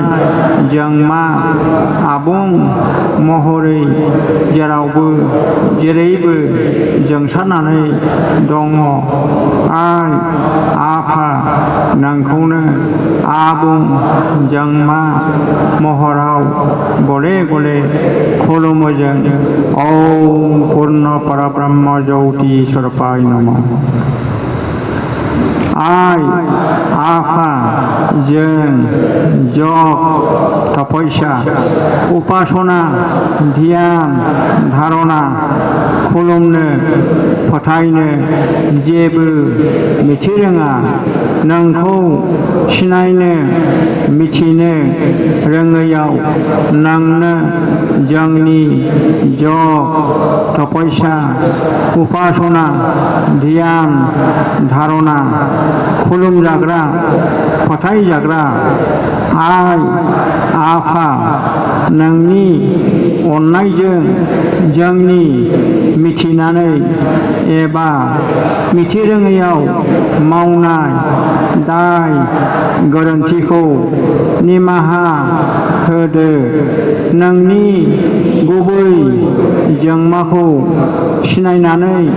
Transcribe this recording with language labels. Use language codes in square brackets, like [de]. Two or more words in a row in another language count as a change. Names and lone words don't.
[brx] जोंमा आबुं महरै जेरावबो जेरैबो जोंसारनानै दङ आइ आफा नोंखौनो आबुं जोंमा महराव गले गले खुलुमो जों [sa] ओम पूर्ण परब्रह्म ज्योति स्वरूपाय नमः [brx] आइ आफा जों जप तपस्या उपासना ध्यान धारणा खुलुमनो फोथायनो जेबो मिथिरोङा नोंखौ सिनायनो मिथिनो रोङैयाव नोंनो जोंनि जप तपस्या उपासना ध्यान धारणा खुलुमजाग्रा फोथायजाग्रा आइ आफा नोंनि अननायजों जोंनि मिथिनानै एबा मिथिरोङैयाव मावनाय दाय गोरोन्थिखौ निमाहा होदो नोंनि गुबै जोंमाखौ सिनायनानै